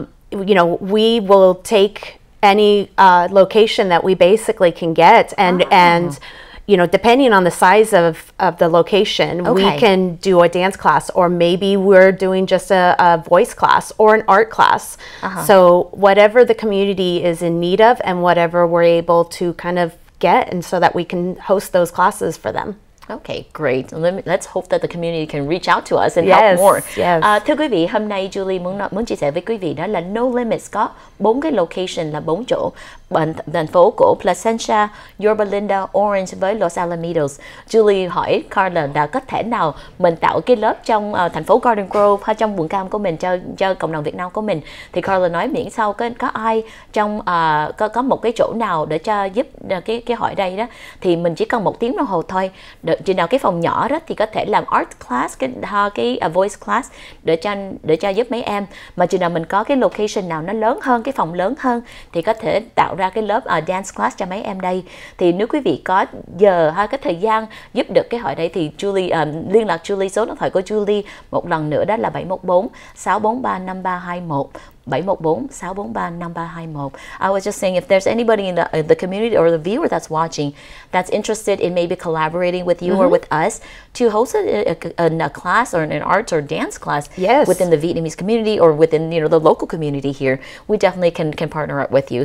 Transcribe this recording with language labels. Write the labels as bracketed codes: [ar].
[en] You know, we will take any location that we basically can get, and you know, depending on the size of the location, we can do a dance class, or maybe we're doing just a voice class or an art class. So whatever the community is in need of and whatever we're able to kind of get, and so that we can host those classes for them. Okay, great. Let's hope that the community can reach out to us and help more. [vi] Thưa quý vị, hôm nay Julie muốn chia sẻ với quý vị đó là No Limits có 4 cái location là 4 chỗ. Thành phố của Placentia, Yorba Linda, Orange với Los Alamitos. Julie hỏi Carla là có thể nào mình tạo cái lớp trong thành phố Garden Grove hay trong vườn cam của mình cho cộng đồng Việt Nam của mình. Thì Carla nói miễn sao có ai trong có một cái chỗ nào để cho giúp cái hỏi đây đó thì mình chỉ cần 1 tiếng đồng hồ thôi. Chừng nào cái phòng nhỏ đó thì có thể làm art class, cái voice class để cho giúp mấy em. Mà chừng nào mình có cái location nào nó lớn hơn, cái phòng lớn hơn thì có thể tạo ra cái lớp dance class cho mấy em đây. Thì nếu quý vị có giờ hay cái thời gian giúp được cái hỏi đây thì Julie liên lạc Julie, số điện thoại của Julie một lần nữa đó là 714 643 5321. 714-643-5321. [en] I was just saying if there's anybody in the community or the viewer that's watching that's interested in maybe collaborating with you or with us to host a class or an arts or dance class within the Vietnamese community or within the local community here, we definitely can partner up with you.